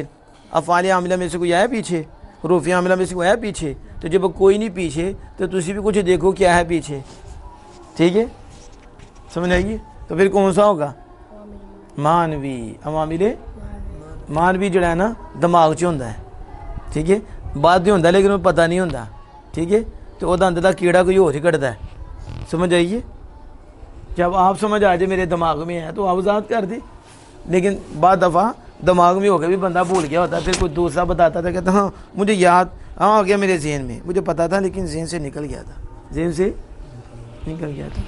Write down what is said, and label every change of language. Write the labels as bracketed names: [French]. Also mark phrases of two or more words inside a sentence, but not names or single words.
[Urdu] افعال عاملہ میں سے کوئی آیا پیچھے؟ حروف عاملہ میں سے کوئی آیا پیچھے؟ تو جب کوئی نہیں پیچھے تو تسی بھی کچھ دیکھو کیا ہے پیچھے، ٹھیک ہے. سمجھ آئے گی؟ تو پھر کون سا ہوگا؟ مانوی. [Punjabi] عوامل مانوی جڑا ہے نا دماغ چ ہوندا ہے، ٹھیک ہے. ਬਾਤ ਨਹੀਂ ਹੁੰਦਾ ਲੇਕਿਨ ਉਹ ਪਤਾ ਨਹੀਂ ਹੁੰਦਾ, [Urdu] ٹھیک ہے, تو وہ اندر کا کیڑا کوئی اور ہی کٹتا ہے. سمجھ آئیے, جب آپ سمجھ آ جائے میرے دماغ میں ہے تو آپ وضاحت کر دیں. لیکن بعض دفعہ دماغ میں ہو کے بھی بندہ بھول گیا ہوتا ہے, پھر کوئی دوسرا بتاتا تھا کہتا ہاں مجھے یاد آ گیا میرے ذہن میں, مجھے پتا تھا لیکن ذہن سے نکل گیا تھا, ذہن سے نکل گیا تھا.